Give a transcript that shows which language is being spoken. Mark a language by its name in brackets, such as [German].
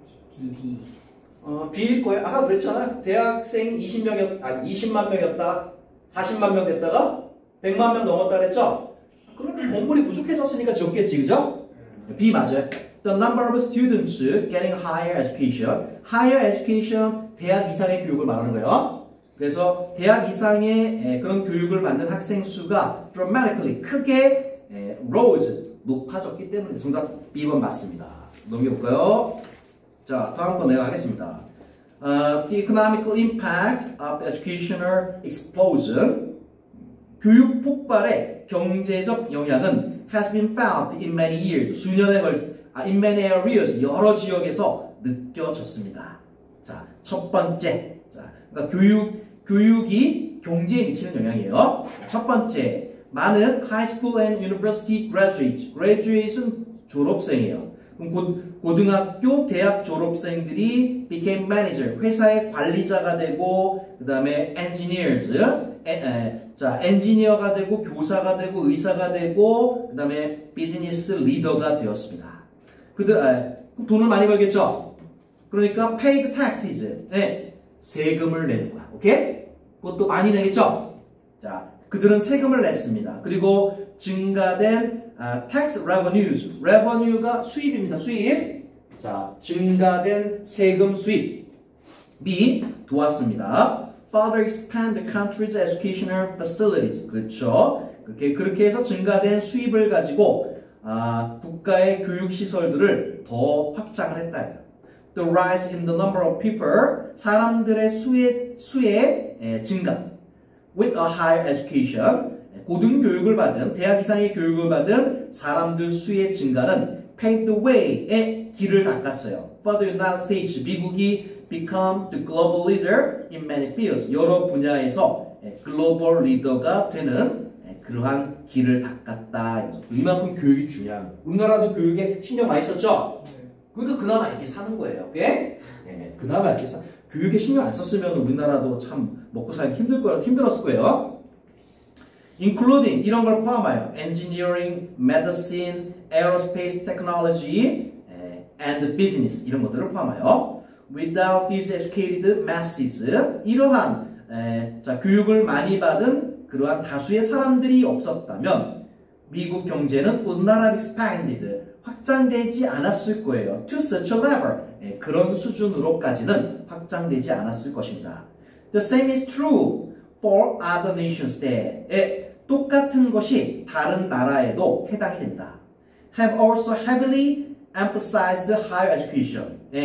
[Korean] D. B일 거예요. 아까 그랬잖아. 대학생 20만 명이었다. 40만 명 됐다가 100만 명 넘었다 그랬죠? 그러니까 건물이 부족해졌으니까 지었겠지, 그죠? B 맞아요. [English] The number of students getting higher education. [Korean] Higher education, 대학 이상의 교육을 말하는 거예요. 그래서 대학 이상의 그런 교육을 받는 학생 수가 dramatically, 크게 rose, 높아졌기 때문에 정답 B번 맞습니다. 넘겨볼까요? 자, 다음 번 내가 하겠습니다. [English] The economical impact of the educational explosion. [Korean] 교육 폭발의 경제적 영향은 [English] has been found in many years. in many areas. [Korean] 여러 지역에서 느껴졌습니다. 자, 첫 번째. 자, 그러니까 교육이 경제에 미치는 영향이에요. 첫 번째. 많은 [English] high school and university graduates. [Korean] graduate은 졸업생이에요. 그럼 고등학교, 대학 졸업생들이 [English] became manager, [Korean] 회사의 관리자가 되고, 그 다음에 engineers, 엔지니어가 되고, 교사가 되고, 의사가 되고, 그 다음에 비즈니스 리더가 되었습니다. 돈을 많이 벌겠죠? 그러니까 [English] paid taxes, [Korean] 세금을 내는 거야. 오케이? 그것도 많이 내겠죠? 자, 그들은 세금을 냈습니다. 그리고 증가된 [English] tax revenues. [Korean] revenue가 수입입니다. 수입. 자, 증가된 세금 수입이 도왔습니다. [English] Further expand the country's educational facilities. [Korean] 그렇죠. 그렇게 해서 증가된 수입을 가지고 국가의 교육 시설들을 더 확장을 했다. [English] The rise in the number of people. [Korean] 사람들의 수의 증가. [English] With a higher education. [Korean] 고등교육을 받은, 대학 이상의 교육을 받은 사람들 수의 증가는 [English] paved the way [Korean] 의 길을 닦았어요. [English] For the United States, [Korean] 미국이 [English] become the global leader in many fields. [Korean] 여러 분야에서 글로벌 리더가 되는 그러한 길을 닦았다. 이만큼 교육이 중요한. 우리나라도 교육에 신경 많이 썼죠? 그러니까 그나마 이렇게 사는 거예요. 오케이? 그나마 이렇게 교육에 신경 안 썼으면 우리나라도 참 먹고 살기 힘들었을 거예요. [English] including [Korean] 이런 걸 포함하여 [English] engineering, medicine, aerospace technology, and business [Korean] 이런 것들을 포함하여 [English] without these educated masses [Korean] 이러한 교육을 많이 받은 그러한 다수의 사람들이 없었다면 미국 경제는 [English] would not have expanded [Korean] 확장되지 않았을 거예요. [English] to such a level [Korean] 그런 수준으로까지는 확장되지 않았을 것입니다. [English] The same is true for other nations that [Korean] 똑같은 것이 다른 나라에도 해당이 됩니다. [English] Have also heavily emphasized higher education.